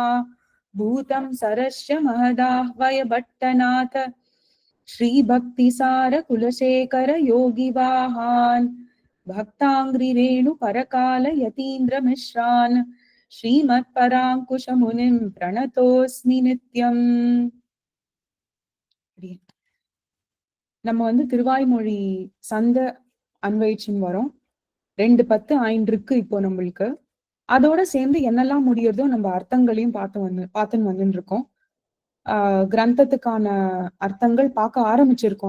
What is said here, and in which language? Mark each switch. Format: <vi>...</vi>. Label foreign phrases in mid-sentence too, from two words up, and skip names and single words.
<sa>भूतं सरस्य महदाह्वय भट्टनाथ श्रीभक्तिसार कुलशेखर योगिवाहान् भक्ताङ्घ्रिरेणु परकाल यतीन्द्र मिश्रान् श्रीमत्पराङ्कुश मुनिं प्रणतोस्मि नित्यम्.</sa> <ta>நம்ம திருவாய்மொழி சந்த அன்வயிச்சுன்னு வரோம். 2:10 இப்போ நம்மளுக்கு அதோட சேர்ந்து என்னெல்லாம் முடியறதோ நம்ம அர்த்தங்களையும் பார்த்துன்னு வந்துட்டு இருக்கோம். கிரந்தத்துக்கான அர்த்தங்கள் பார்க்க ஆரம்பிச்சிருக்கோம்.</ta>